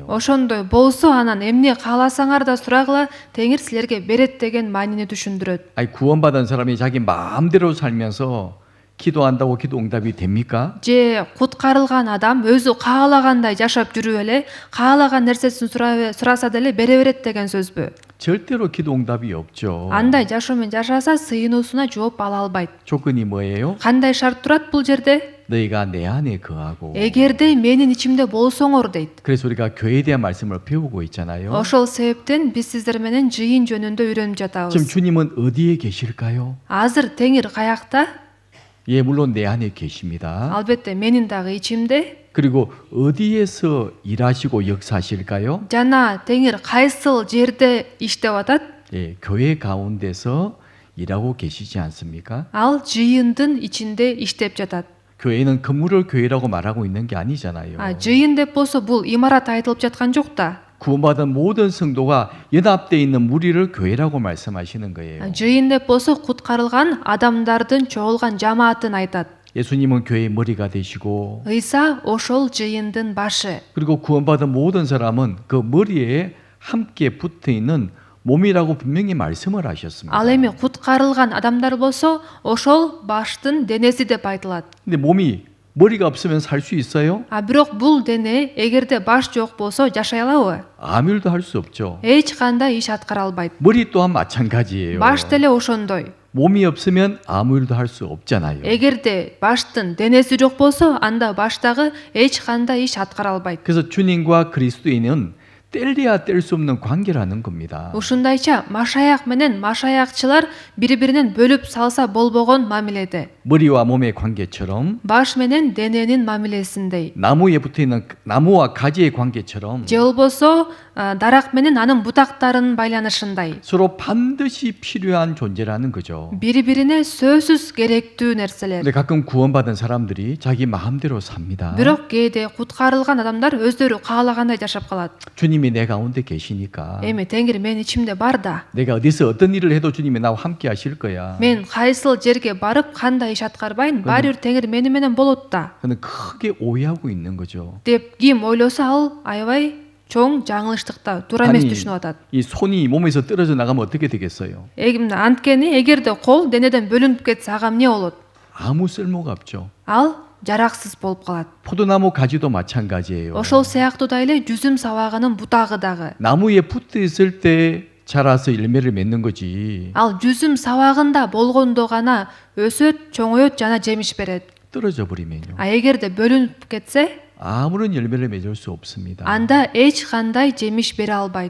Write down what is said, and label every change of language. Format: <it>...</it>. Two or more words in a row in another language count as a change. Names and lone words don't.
<ky>ошондой болсо анан эмне кааласаңар да сурагыла, теңир силерге берет деген маанини түшүндүрөт.</ky> <ko>아니 구원받은 사람이 자기 마음대로 살면서 기도한다고 기도 응답이 됩니까?</ko> <ky>же куткарылган адам өзү каалагандай жашап жүрүп эле каалаган нерсесин сураса деле бере берет деген сөзбү?</ky> <ko>절대로 기도 응답이 없죠.</ko> <ky>андай жашоомен жашаса сыйынуусуна жооп ала албайт.</ky> <ko>조건이 뭐예요?</ko> <ky>кандай шарт турат бул жерде?</ky> <ko>너희가 내 안에 거하고.</ko> <ky>эгерде менин ичимде болсоңор дейт.</ky> <ko>그래서 우리가 교회에 대한 말씀을 배우고 있잖아요.</ko> <ky>ошол себептен биз сиздер менен жыйын жөнүндө үйрөнүп</ky> <ko>지금</ko> <ky>жатабыз.</ky> <ko>주님은 어디에 계실까요?</ko> <ky>азыр теңир каякта?</ky> <ko>예, 물론 내 안에 계십니다.</ko> <ky>албетте менин дагы ичимде.</ky> <ko>그리고 어디에서 일하시고 역사하실까요?</ko> <ky>жана теңир кайсыл жерде иштеп атат?</ky> <ko>예, 교회 가운데서 일하고 계시지 않습니까?</ko> <ky>ал жыйындын ичинде иштеп жатат.</ky> <ko>교회는 건물을 교회라고 말하고 있는 게 아니잖아요.</ko> <ky>жыйын деп болсо бул имарат айтылып жаткан жок да.</ky> <ko>구원받은 모든 성도가 연합되어 있는 무리를 교회라고 말씀하시는 거예요.</ko> <ky>жыйын деп болсо куткарылган адамдардын чогулган жамаатын айтат.</ky> <ko>예수님은 교회의 머리가 되시고</ko> <ky>ыйса ошол жыйындын башы.</ky> <ko>그리고 구원받은 모든 사람은 그 머리에 함께 붙어 있는 몸이라고 분명히 말씀을 하셨습니다.</ko> <ky>ал эми куткарылган адамдар болсо ошол баштын денеси деп айтылат.</ky> <ko>근데 몸이 머리가 없으면 살 수 있어요?</ko> <ky>бирок бул дене эгерде баш жок болсо жашай алабы?</ky> <ko>아무 일도 할 수 없죠.</ko> <ky>эч кандай иш аткара албайт.</ky> <ko>머리 또한 마찬가지예요.</ko> <ky>баш деле ошондой.</ky> <ko>몸이 없으면 아무 일도 할 수 없잖아요.</ko> <ky>эгерде баштын денеси жок болсо анда баштагы эч кандай иш аткара албайт.</ky> <ko>그래서 주님과 그리스도인은 뗄래야 뗄 수 없는 관계라는 겁니다.</ko> <ky>ушундайча машаяк менен машаякчылар бири-биринен бөлүп салса болбогон мамиледе.</ky> <ko>머리와 몸의 관계처럼</ko> <ky>баш менен дененин мамилесиндей.</ky> <ko>나무에 붙어 있는 나무와 가지의 관계처럼</ko> <ky>же болбосо дарак менен анын бутактарынын байланышындай.</ky> <ko>서로 반드시 필요한 존재라는 거죠.</ko> <ky>бири-бирине сөзсүз керектүү нерселер.</ky> <ko>근데 가끔 구원받은 사람들이 자기 마음대로 삽니다.</ko> <ky>бирок кээде куткарылган адамдар өздөрү каалагандай жашап калат.</ky> <ko>주님이 내 가운데 계시니까</ko> <ky>эми теңир менин ичимде бар да.</ky> <ko>내가 어디서 어떤 일을 해도 주님이 나와 함께 하실 거야.</ko> <ky>мен кайсыл жерге барып кандай иш аткарбайын, баары бир теңир мени менен болот да.</ky> <ko>그는 크게 오해하고 있는 거죠.</ko> <ky>деп ким ойлосо ал аябай чоң жаңылыштыкта, туура эмес түшүнүп атат.</ky> <ko>이 손이 몸에서 떨어져 나가면 어떻게 되겠어요?</ko> <ky>анткени эгерде кол денеден бөлүнүп кетсе ага эмне болот?</ky> <ko>아무 쓸모가 없죠.</ko> <ky>ал жараксыз болуп калат.</ky> <ko>포도나무 가지도 마찬가지예요.</ko> <ky>ошол сыяктуу эле жүзүм сабагынын бутагы дагы.</ky> <ko>나무에 붙어 있을 때 자라서 열매를 맺는 거지.</ko> <ky>ал жүзүм сабагында болгондо гана өсөт, чоңоет жана жемиш берет.</ky> <ko>떨어져 버리면요.</ko> <ky>эгерде бөлүнүп кетсе</ky> <ko>아무런 열매를 맺을 수 없습니다.</ko> <ky>анда эч кандай жемиш бере албайт.</ky>